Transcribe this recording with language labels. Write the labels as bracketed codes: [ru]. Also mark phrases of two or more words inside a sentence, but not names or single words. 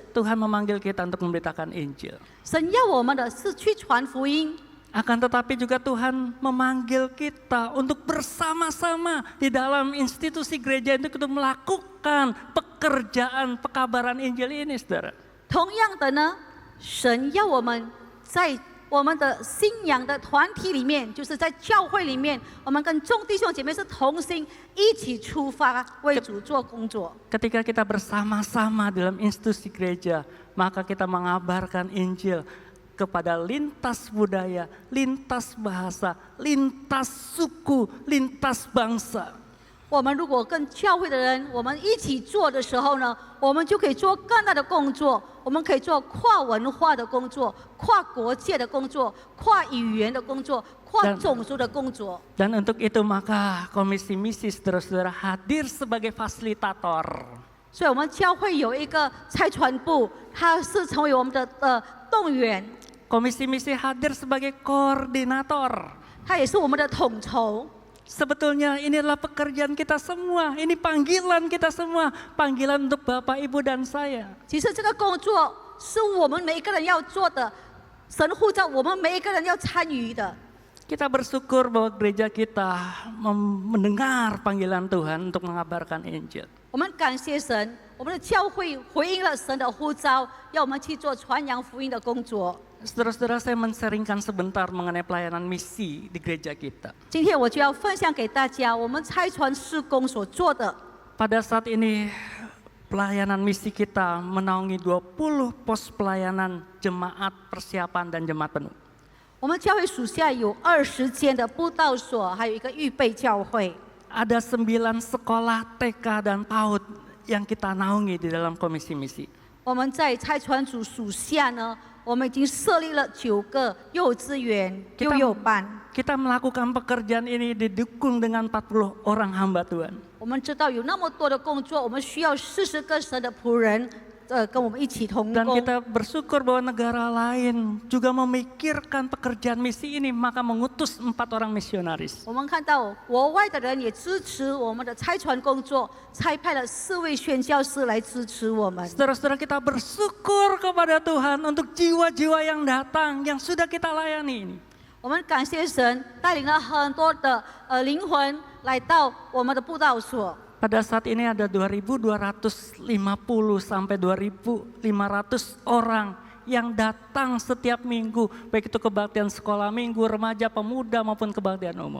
[id] Tuhan memanggil kita untuk memberitakan Injil. [zh] 神要我们的是去传福音。 [id] Akan tetapi juga Tuhan memanggil kita untuk bersama-sama di dalam institusi gereja itu untuk melakukan pekerjaan pekabaran Injil ini, saudara. [zh] 同样的呢，神要我们在我们的信仰的团体里面，就是在教会里面，我们跟众弟兄姐妹是同心，一起出发为主做工作。 [id] Ketika kita bersama-sama dalam institusi gereja, maka kita mengabarkan Injil kepada lintas budaya, lintas bahasa, lintas suku, lintas bangsa. [zh] 我们如果跟教会的人我们一起做的时候呢，我们就可以做更大的工作，我们可以做跨文化的工作、跨国界的工作、跨语言的工作、跨种族的工作。 [id] Dan untuk itu maka Komisi Misi saudara-saudara hadir sebagai fasilitator. [zh] 所以我们教会有一个差传部，它是成为我们的动员， [id] Komisi Misi hadir sebagai koordinator. [zh] 它也是我们的统筹。 [id] Sebetulnya ini adalah pekerjaan kita semua, ini panggilan kita semua, panggilan untuk Bapak, Ibu, dan saya. [zh] 其实这个工作是我们每一个人要做的，神呼召我们每一个人要参与的。 [id] Kita bersyukur bahwa gereja kita mendengar panggilan Tuhan untuk mengabarkan Injil. [zh] 我们感谢神，我们的教会回应了神的呼召，要我们去做传扬福音的工作。 [id] Saudara-saudara, saya men-sharingkan sebentar mengenai pelayanan misi di gereja kita. [zh] 今天我就要分享给大家我们差传事工所做的。 [id] Pada saat ini pelayanan misi kita menaungi 20 pos pelayanan jemaat persiapan dan jemaat penuh. [zh] 我们教会属下有20间的布道所，还有一个预备教会。 [id] Ada 9 sekolah TK dan PAUD yang kita naungi di dalam komisi misi. [zh] 我们在差传组属下呢，我们已经设立了9个幼稚园、幼幼班。 [id] Kita melakukan pekerjaan ini didukung dengan 40 orang hamba Tuhan. [zh] 我们知道有那么多的工作，我们需要40个神的仆人，跟我们一起同 [id] Dan [zh] 工。 [id] kita bersyukur bahwa negara lain juga memikirkan pekerjaan misi ini, maka mengutus 4 orang misionaris. [zh] 我们看到国外的人也支持我们的差传工作，差派了4位宣教师来支持我们。 [id] Saudara-saudara, kita bersyukur kepada Tuhan untuk jiwa-jiwa yang datang, yang sudah kita layani ini. [zh] 我们感谢神带领了很多的灵魂来到我们的布道所。 [id] Pada saat ini ada 2.250 sampai 2.500 orang yang datang setiap minggu, baik itu kebaktian sekolah minggu, remaja, pemuda maupun kebaktian umum.